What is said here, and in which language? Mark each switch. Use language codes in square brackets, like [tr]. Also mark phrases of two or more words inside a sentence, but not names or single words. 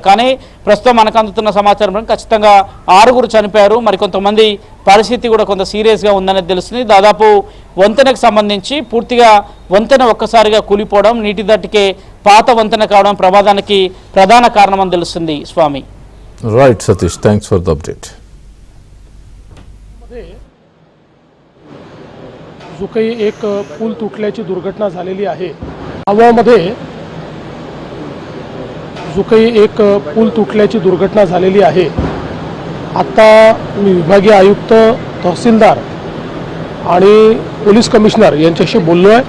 [te] కానీ ప్రస్తుతం మనకు అందుతున్న సమాచారం ఖచ్చితంగా 6 చనిపోయారు. మరికొంతమంది పరిస్థితి కూడా కొంత సీరియస్గా ఉందనేది తెలుస్తుంది. దాదాపు వంతెనకు సంబంధించి పూర్తిగా వంతెన ఒక్కసారిగా కూలిపోవడం, నీటి దట్టికే పాత వంతెన కావడం ప్రమాదానికి ప్రధాన కారణమని తెలుస్తుంది. స్వామి. [en] Right Satish, thanks for the update. [mr] जो काही एक पूल तुटल्याची दुर्घटना झालेली आहे, गावामध्ये जो काही एक पूल तुटल्याची दुर्घटना झालेली आहे. आता मी विभागीय आयुक्त, तहसीलदार आणि पोलीस कमिशनर यांच्याशी बोललो आहे.